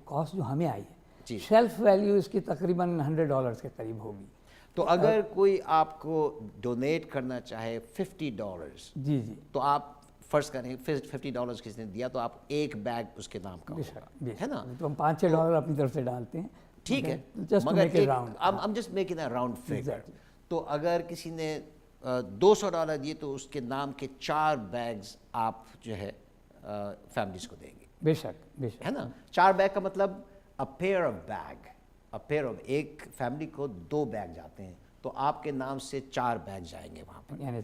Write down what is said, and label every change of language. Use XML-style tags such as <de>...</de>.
<ur>Cost جو ہمیں آئی ہے, شیلف ویلیو اس کی تقریباً $100 کے قریب ہوگی. تو اگر کوئی آپ کو ڈونیٹ کرنا چاہے $50, جی تو آپ فرض کریں $50 کس نے دیا تو آپ ایک بیگ اس کے نام کا ہوگا, ہے نا؟ تو ہم $5-6 اپنی طرف سے ڈالتے ہیں. ٹھیک ہے, مگر</ur> <en>I'm just making a round figure.</en> <ur>تو اگر کسی نے $200 دیے تو اس کے نام کے 4 بیگز آپ جو ہے فیملیز کو دیں گے. بے شک ہے نا. 4 بیگ کا مطلب a pair of ایک فیملی کو 2 بیگ جاتے ہیں, تو آپ کے نام سے 4 بیگ جائیں گے وہاں پر.</ur>